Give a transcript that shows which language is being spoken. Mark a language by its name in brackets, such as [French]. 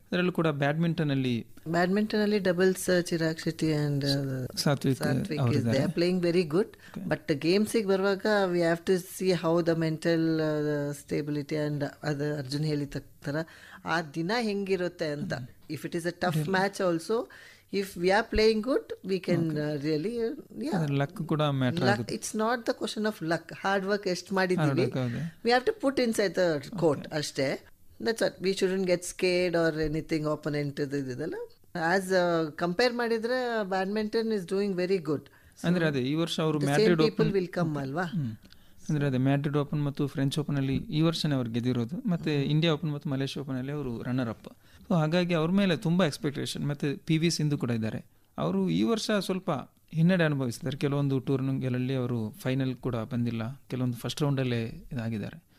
[Kannada] ಅದರಲ್ಲೂ ಕೂಡ ಬ್ಯಾಡ್ಮಿಂಟನ್ ಅಲ್ಲಿ doubles Chirag Shetty and Satwik [English] They are playing very good. [Kannada] But ಗೇಮ್ಸಿಗೆ ಬರುವಾಗ [English] we have to see how the mental stability and [Kannada] ಅದು ಅರ್ಜುನ್ ಹೇಳಿದ ಥರ ಆ ದಿನ ಹೆಂಗಿರುತ್ತೆ ಅಂತ. [English] if it is a tough match also, if we are playing good, we can really [Kannada] luck kuda matter agutte. [English] It's not the question of luck. Hard work [Kannada] est madiddivi, [English] we have to put inside the court [Kannada] ashte. [English] That's what, we shouldn't get scared or anything opponent [Kannada] ididalla. [English] As compare [Kannada] madidre [English] badminton is doing very good. [Kannada] ಅಂದ್ರೆ ಅದೇ ಈ ವರ್ಷ ಅವರು Madrid [English] people will come [Kannada] alva. ಅಂದರೆ ಅದೇ Madrid open ಮತ್ತು French ಓಪನಲ್ಲಿ ಈ ವರ್ಷನೇ ಅವ್ರು ಗೆದ್ದಿರೋದು, ಮತ್ತು ಇಂಡಿಯಾ ಓಪನ್ ಮತ್ತು ಮಲೇಷ್ಯಾ ಓಪನಲ್ಲಿ ಅವರು ರನ್ನರ್ ಅಪ್. ಸೊ ಹಾಗಾಗಿ ಅವ್ರ ಮೇಲೆ ತುಂಬ ಎಕ್ಸ್ಪೆಕ್ಟೇಷನ್. ಮತ್ತು PV ಸಿಂಧು ಕೂಡ ಇದ್ದಾರೆ. ಅವರು ಈ ವರ್ಷ ಸ್ವಲ್ಪ ಹಿನ್ನಡೆ ಅನುಭವಿಸಿದ್ದಾರೆ. ಕೆಲವೊಂದು ಟೂರ್ನಿಗಳಲ್ಲಿ ಅವರು ಫೈನಲ್ ಕೂಡ ಬಂದಿಲ್ಲ, ಕೆಲವೊಂದು ಫಸ್ಟ್ ರೌಂಡಲ್ಲೇ ಇದಾಗಿದ್ದಾರೆ.